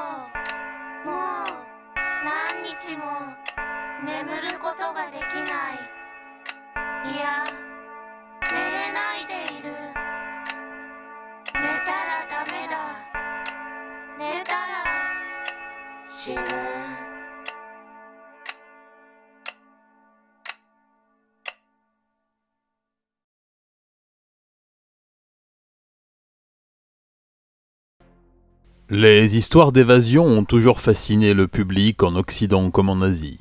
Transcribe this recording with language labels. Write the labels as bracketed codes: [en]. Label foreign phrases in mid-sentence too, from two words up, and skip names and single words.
[ja] もう何日も眠ることができない。いや、寝れないでいる。寝たらダメだ。寝たら死ぬ。 [fr] Les histoires d'évasion ont toujours fasciné le public en Occident comme en Asie.